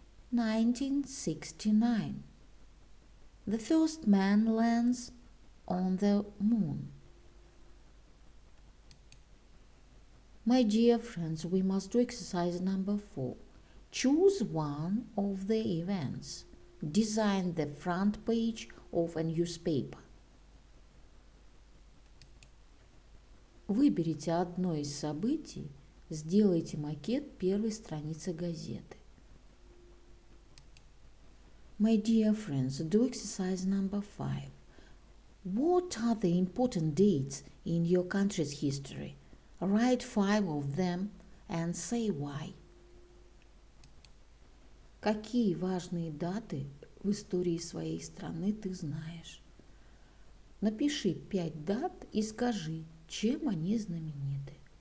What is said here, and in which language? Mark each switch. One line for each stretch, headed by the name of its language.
English: 1969. The first man lands on the moon. My dear friends, we must do exercise number 4. Choose one of the events. Design the front page of a newspaper.
Russian: Выберите одно из событий, сделайте макет первой страницы газеты.
English: My dear friends, do exercise number 5. What are the important dates in your country's history? Write 5 of them and say why.
Russian: Какие важные даты в истории своей страны ты знаешь? Напиши 5 дат и скажи, чем они знамениты.